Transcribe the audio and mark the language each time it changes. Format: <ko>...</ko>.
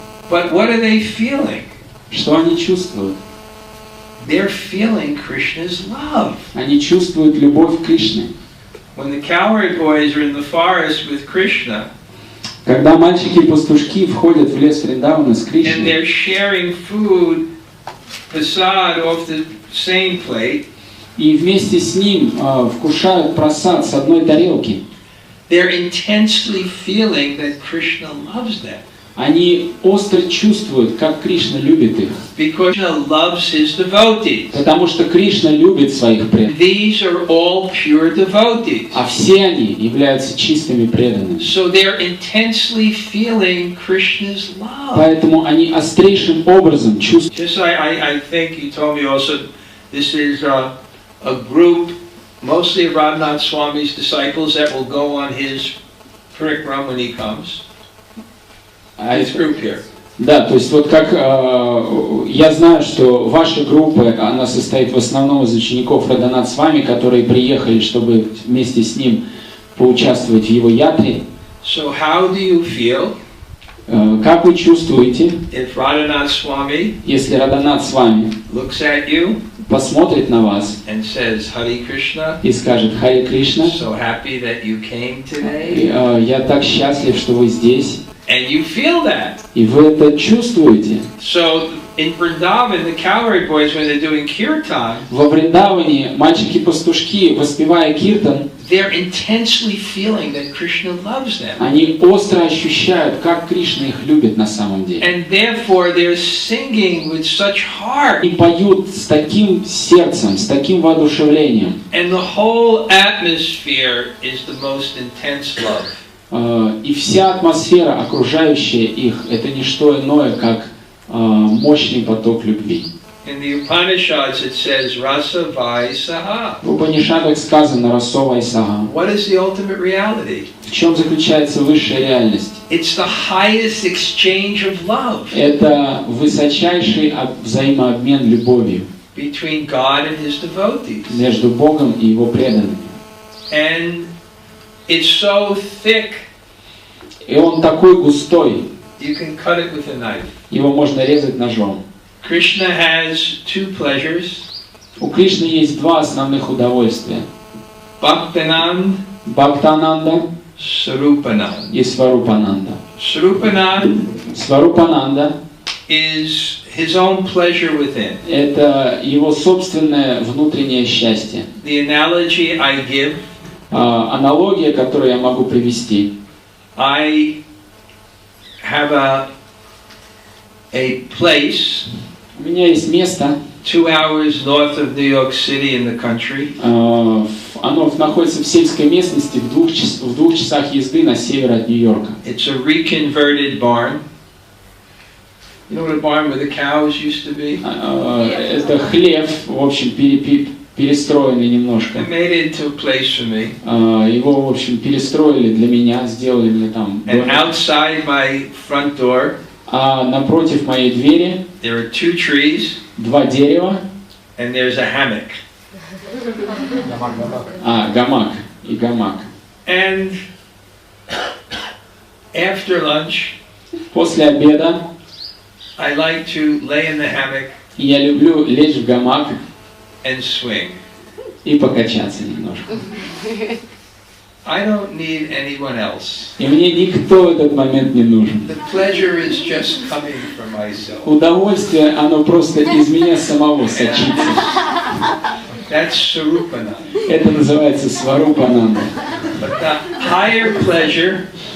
<en>But what are they feeling?</en> <ru>Что они чувствуют?</ru> <en>They're feeling Krishna's love.</en> <ru>Они чувствуют любовь Кришны.</ru> <en>When the cowherd boys are in the forest with Krishna,</en> <ru>Когда мальчики-пастушки входят в лес Вриндавана с</ru> <en>and</en> <ru>Кришной,</ru> <en>they're sharing food, prasad off the same plate,</en> <ru>и вместе с ним вкушают прасад с одной тарелки,</ru> <en>they're intensely feeling that Krishna loves them.</en> <ru>они остро чувствуют, как Кришна любит их.</ru> <en>Because Krishna loves his devotees.</en> <ru>Потому что Кришна любит своих преданных.</ru> <en>These are all pure devotees.</en> <ru>А все они являются чистыми преданными.</ru> <en>So they're intensely feeling Krishna's love.</en> <ru>Поэтому они острейшим образом чувствуют.</ru> <en>Just I think you told me also, this is a group, mostly of Radhanath Swami's disciples that will go on his parikram when he comes. This group here.</en> <ru>Да, то есть вот как я знаю, что ваша группа, она состоит в основном из учеников Радханат Свами, которые приехали, чтобы вместе с ним поучаствовать в его ятре.</ru> <en>So how do you feel?</en> <ru>Как вы чувствуете,</ru> <en>If Radhanath Swami</en> <ru>если Радханат Свами</ru> <en>looks at you</en> <ru>посмотрит на вас</ru> <en>and says, Hare Krishna,</en> <ru>и скажет Харе Кришна,</ru> <en>so happy that you came today,</en> <ru>я так счастлив, что вы здесь,</ru> <en>and you feel that.</en> <ru>и вы это чувствуете.</ru> <en>So in Vrindavan, the cowherd boys, when they're doing kirtan,</en> <ru>Во Вриндаване мальчики-пастушки, воспевая киртан,</ru> <en>they're intensely feeling that Krishna loves them.</en> <ru>они остро ощущают, как Кришна их любит на самом деле.</ru> <en>And therefore they're singing with such heart.</en> <ru>И поют с таким сердцем, с таким воодушевлением.</ru> <en>And the whole atmosphere is the most intense love.</en> <ru>И вся атмосфера, окружающая их, это не что иное, как мощный поток любви.</ru> <en>In the Upanishads it says rasa vai saha.</en> <ru>В Упанишадах сказано «Расова и сага».</ru> <en>What is the ultimate reality?</en> <ru>В чем заключается высшая реальность?</ru> <en>It's the highest exchange of love</en> <ru>Это высочайший взаимообмен любовью</ru> <en>between God and his devotees.</en> <ru>между Богом и Его преданными.</ru> <en>And it's so thick</en> <ru>И он такой густой,</ru> <en>you can cut it with a knife.</en> <ru>его можно резать ножом.</ru> <en>Krishna has two pleasures.</en> <ru>У Кришны есть два основных удовольствия.</ru> <en>Bhaktanand,</en> <ru>Бхактананда</ru> <en>Sarupanand.</en> <ru>и Сварупананда.</ru> <en>Sarupanand</en> <ru>Сварупананда</ru> <en>is his own pleasure within.</en> <ru>– это его собственное внутреннее счастье.</ru> <en>The analogy I give,</en> <ru>Аналогия, которую я могу привести.</ru> <en>I have a place</en> <ru>У меня есть место,</ru> <en>2 hours north of New York City in the country.</en> <ru>оно находится в сельской местности в двух часах езды на север от Нью-Йорка.</ru> <en>It's a reconverted barn. You know what a barn where the cows used to be?</en> <ru>Это хлев, в общем, перестроенный немножко.</ru> <en>They made it into a place for me.</en> <ru>Его, в общем, перестроили для меня, сделали мне там</ru> <en>And</en> <ru>домик.</ru> <en>outside my front door,</en> <ru>А напротив моей двери</ru> <en>there are 2 trees,</en> <ru>2 дерева,</ru> <en>and there's a hammock.</en> <ru>гамак и гамак.</ru> <en>And after lunch,</en> <ru>После обеда</ru> <en>I like to lay in the hammock</en> <ru>я люблю лечь в гамак</ru> <en>and swing.</en> <ru>и покачаться немножко.</ru> <en>I don't need anyone else.</en> <ru>И мне никто в этот момент не нужен.</ru> <en>The pleasure is just coming from myself.</en> <ru>Удовольствие, оно просто из меня самого сочится.</ru> <en>That's Sarupananda.</en> <ru>Это называется Сварупананда.</ru> <en>But the higher pleasure,</en>